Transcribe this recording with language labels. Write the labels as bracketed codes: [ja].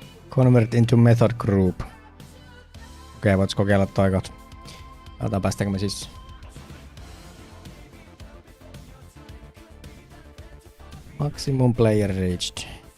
[en] Convert into method group. [fi] Okei, voits kokeilla toi kohta. Katsotaan päästäänkö me siis. [en] Maximum player reached.